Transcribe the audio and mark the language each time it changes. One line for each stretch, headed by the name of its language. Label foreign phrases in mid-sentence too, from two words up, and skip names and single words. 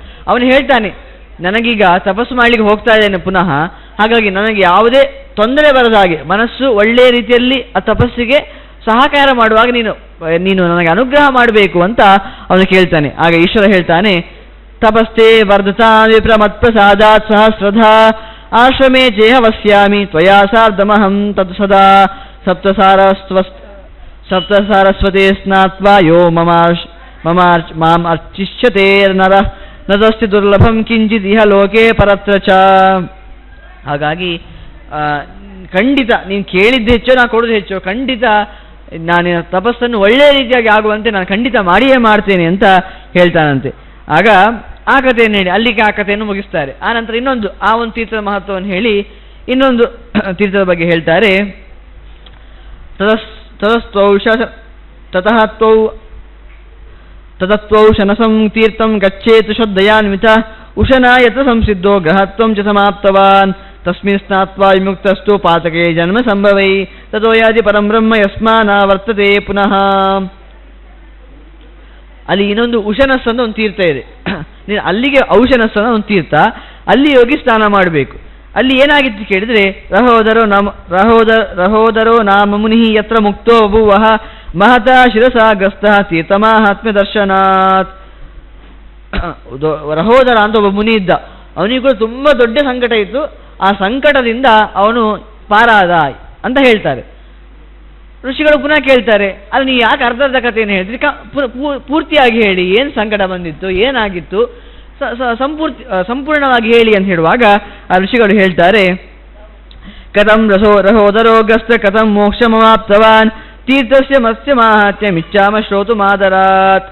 Kannada: ಅವನು ಹೇಳ್ತಾನೆ, ನನಗೀಗ ತಪಸ್ಸು ಮಾಡಲಿಕ್ಕೆ ಹೋಗ್ತಾ ಇದ್ದೇನೆ ಪುನಃ, ಹಾಗಾಗಿ ನನಗೆ ಯಾವುದೇ ತೊಂದರೆ ಬರದ ಹಾಗೆ ಮನಸ್ಸು ಒಳ್ಳೆಯ ರೀತಿಯಲ್ಲಿ ಆ ತಪಸ್ಸಿಗೆ ಸಹಕಾರ ಮಾಡುವಾಗ ನೀನು ನನಗೆ ಅನುಗ್ರಹ ಮಾಡಬೇಕು ಅಂತ ಅವನು ಕೇಳ್ತಾನೆ. ಆಗ ಈಶ್ವರ ಹೇಳ್ತಾನೆ,
Sanskrit: ತಪಸ್ತೆ ವರ್ಧತಾ ವಿಪ್ರ ಮತ್ಪ್ರಸಾದಾತ್ ಸಹಸ್ರಧಾ ಆಶ್ರಮೇ ಚೇಹವಸ್ಯಾಮಿ ತ್ವಯಾ ಸಾರ್ಧಮಹಂ ತತ್ ಸದಾ ಸಪ್ತಸಾರಸ್ವತೆ ಸ್ನಾತ್ವಾ ಯೋ ಮಾಂ ಅರ್ಚಿಷ್ಯತೆ ನರಃ ನದಸ್ತಿ ದುರ್ಲಭಂ ಕಿಂಚಿತ್ ಇಹ ಲೋಕೆ ಪರತ್ರ ಚ.
Kannada: ಹಾಗಾಗಿ ಖಂಡಿತ ನೀನು ಕೇಳಿದ್ದು ಹೆಚ್ಚು, ನಾನು ಕೊಡೋದು ಹೆಚ್ಚು, ಖಂಡಿತ ನಾನು ತಪಸ್ಸನ್ನು ಒಳ್ಳೆಯ ರೀತಿಯಾಗಿ ಆಗುವಂತೆ ನಾನು ಖಂಡಿತ ಮಾಡಿಯೇ ಮಾಡ್ತೇನೆ ಅಂತ ಹೇಳ್ತಾನಂತೆ. ಆಗ ಆ ಕಥೆಯನ್ನು ಹೇಳಿ ಅಲ್ಲಿಗೆ ಆ ಕಥೆಯನ್ನು ಮುಗಿಸ್ತಾರೆ. ಆ ನಂತರ ಇನ್ನೊಂದು ಆ ಒಂದು ತೀರ್ಥದ ಮಹತ್ವವನ್ನು ಹೇಳಿ ಇನ್ನೊಂದು ತೀರ್ಥದ ಬಗ್ಗೆ ಹೇಳ್ತಾರೆ.
Sanskrit: ತತತ್ವೌ ಶನಸಂ ತೀರ್ಥಂ ಗಚ್ಚೇತು ಶ್ರದ್ಧಯಾನ್ವಿತ ಉಶನಾ ಯತ್ರ ಸಂಸಿದ್ಧೋ ಗ್ರಹತ್ವಂ ಚ ಸಮಾಪ್ತವಾನ್ ತಸ್ಮಿನ್ ಸ್ನಾತ್ವಾ ವಿಮುಕ್ತಸ್ತು ಪಾತಕೆ ಜನ್ಮ ಸಂಭವೈ ತತೋ ಯಾದಿ ಪರಂ ಬ್ರಹ್ಮ ಯಸ್ಮಾನ ವರ್ತತೆ ಪುನಃ.
Kannada: ಅಲ್ಲಿ ಇನ್ನೊಂದು ಉಶನಸ್ ಅಂತ ಒಂದು ತೀರ್ಥ ಇದೆ. ನೀನು ಅಲ್ಲಿಗೆ ಔಶನಸ್ ಅನ್ನೋ ಒಂದು ತೀರ್ಥ, ಅಲ್ಲಿ ಹೋಗಿ ಸ್ನಾನ ಮಾಡಬೇಕು. ಅಲ್ಲಿ ಏನಾಗಿತ್ತು ಕೇಳಿದರೆ,
Sanskrit: ರಹೋದರೋ ನಾಮ ಮುನಿ ಯತ್ರ ಮುಕ್ತೋ ಬಭೂವಃ ಮಹತಾ ಶಿರಸಾ ಗ್ರಸ್ತಃ ತೀರ್ಥಮಾಹಾತ್ಮ್ಯ ದರ್ಶನಾತ್.
Kannada: ರಹೋದರ ಅಂತ ಒಬ್ಬ ಮುನಿ ಇದ್ದ, ಅವನಿಗೂ ಕೂಡ ತುಂಬ ದೊಡ್ಡ ಸಂಕಟ ಇತ್ತು. ಆ ಸಂಕಟದಿಂದ ಅವನು ಪಾರಾದ ಅಂತ ಹೇಳ್ತಾರೆ. ಋಷಿಗಳು ಪುನಃ ಕೇಳ್ತಾರೆ, ಅಲ್ಲಿ ನೀವು ಯಾಕೆ ಅರ್ಧದ ಕಥೆಯನ್ನು ಹೇಳ್ತೀರಿ, ಪೂರ್ತಿಯಾಗಿ ಹೇಳಿ, ಏನು ಸಂಕಟ ಬಂದಿತ್ತು, ಏನಾಗಿತ್ತು, ಸಂಪೂರ್ಣವಾಗಿ ಹೇಳಿ ಅಂತ ಹೇಳುವಾಗ ಆ ಋಷಿಗಳು ಹೇಳ್ತಾರೆ,
Sanskrit: ಕಥಂ ರಹೋದರೋಗ್ರಸ್ತ ಕಥಂ ಮೋಕ್ಷಮವಾಪ್ತವಾನ್ ತೀರ್ಥಸ್ಯ ಮತ್ಸ್ಯ ಮಾಹಾತ್ಮ್ಯ ಮಿಚ್ಚಾಮ ಶ್ರೋತು ಮಾದರಾತ್.